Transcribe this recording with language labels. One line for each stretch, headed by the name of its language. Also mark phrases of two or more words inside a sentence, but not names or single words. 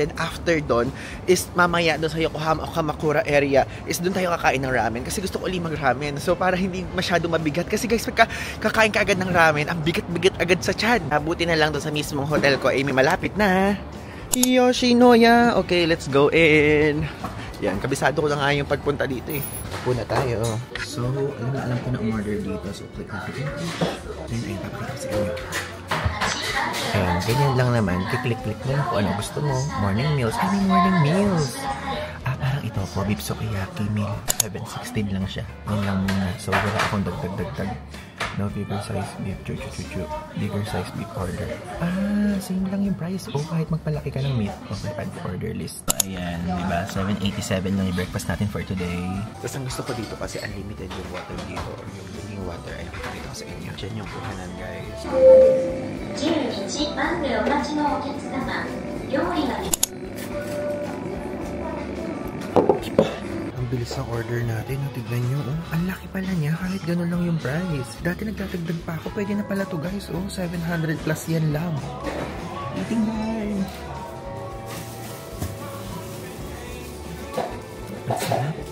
Filipino: Then after doon is mamaya doon sa Yokohama o Kamakura area is doon tayo kakain ng ramen. Kasi gusto ko ulit mag-ramen. So para hindi masyado mabigat. Kasi guys, pagka kakain ka agad ng ramen, ang bigat-bigat agad sa tiyan. Buti na lang doon sa mismong hotel ko ay may malapit na Yoshinoya.
English: Okay, let's go in.
Filipino: Yan, kabisado ko na nga yung pagpunta dito eh. Puna tayo. So, alam ko na umorder dito. So, click natin. Then, ayun, papakita ko sa inyo. Ayan, ganyan lang naman. Kiklik-click mo kung ano gusto mo.
English: Morning meals. Ay, morning meals.
Filipino: Parang ito po,
English: beef sukiyaki meal.
Filipino: 716 lang siya. Yan lang muna. So, wala akong dagdag.
English: No bigger size beef, bigger size beef order.
Filipino: Same lang yung price. Oh, kahit magpalaki ka ng meat. Okay,
English: add to order list.
Filipino: Ayan, diba? 787 lang yung breakfast natin
English: for today.
Filipino: Tapos ang gusto ko dito kasi unlimited yung water dito. Or yung
English: drinking water
Filipino: ay dito sa inyo. Diyan yung kuhanan, guys. 11
Japanese: 番でお待ちのお客様、料理が
Filipino: bilis ang order natin. Tignan nyo, oh. Ang laki pala niya kahit ganun lang yung price. Dati nagtatagdag pa ako. Pwede na pala to guys, oh. 700 plus yan lang. Tingnan. Ang sarap.